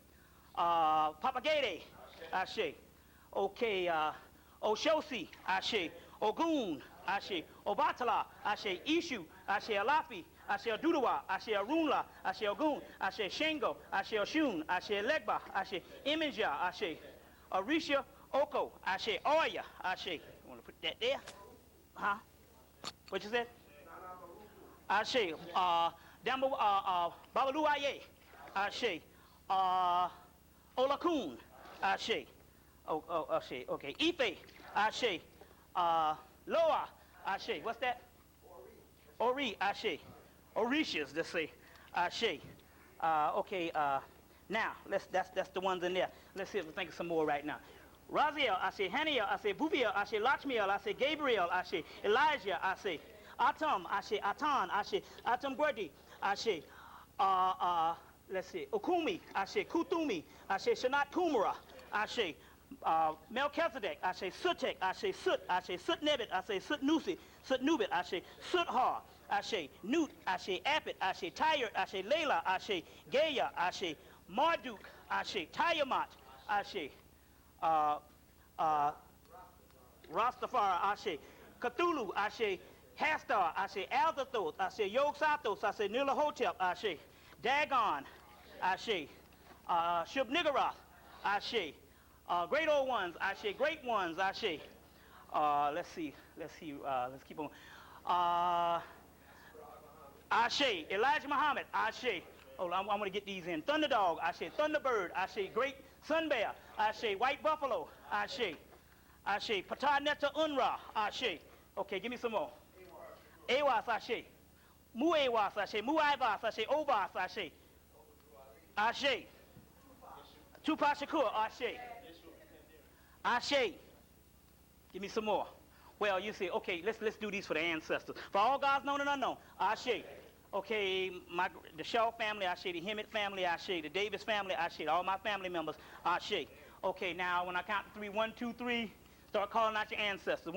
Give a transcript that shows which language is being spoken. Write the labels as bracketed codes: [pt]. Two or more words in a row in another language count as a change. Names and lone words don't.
[en] Papagede, Ashe, okay, Oshosi, Ashe Ogun, Ashe Obatala, Ashe Ishu, Ashe Alafi, Ashe Adudawa, Ashe Arunla, Ashe Ogun, Ashe Shengo, Ashe Oshun, Ashe Legba, Ashe Imaja, Ashe Arisha Oko, Ashe Oya, Ashe. Want to put that there? Huh? What you said? Ashe, Babalu Aye, Ashe, Olakun, Ashe, Ashe, okay, Ife, Ashe, Loa, Ashe, what's that? Ori, Ashe, Orishas, let's say, Ashe, okay, now, that's the ones in there. Let's see if we think of some more right now. Raziel, Ashe Haniel, Ashe Bubiel, Ashe Lachmiel, Ashe Gabriel, Ashe Elijah, Ashe Atom, Ashe Atan, Ashe Atom Gwerdi, Ashe, let's see, Okumi, Ashe Kutumi, Ashe Shanat Kumara, Ashe Melchizedek, Ashe Sutek, Ashe Sut, Ashe Sutnebit, Ashe Sutnusi, Sutnubit, Ashe Suthar, Ashe Nut, Ashe Apit, Ashe Tyre, Ashe Layla, Ashe Gaya, Ashe Marduk, Ashe Tayamat, Ashe Rastafari, Ashe Cthulhu, Ashe Hastar, Ashe Alzathoth, Ashe Yog Sathos, Ashe Nilahotep, Ashe Dagon, Ashe Shub-Niggurath, Ashe Great Old Ones, Ashe Great Ones, Ashe let's keep on. Ashe Elijah Muhammad, Ashe Oh, I'm going to get these in. Thunderdog, Ashe. Thunderbird, Ashe. Great Sun Bear, Ashe. White Buffalo, Ashe. Ashe. Pataneta Unra, Ashe. Okay, give me some more. Awas, Ashe. Mu Awas, Ashe. Mu Ivas, Ashe. Ovas, Ashe. Ashe. Tupac Shakur, Ashe. Ashe. Give me some more. Well, you see, okay, let's do these for the ancestors. For all gods known and unknown, Ashe. Okay, the Shaw family, Ashe. The Hemmett family, Ashe. The Davis family, Ashe. All my family members, Ashe. Okay, now when I count to three, 1, 2, 3, start calling out your ancestors.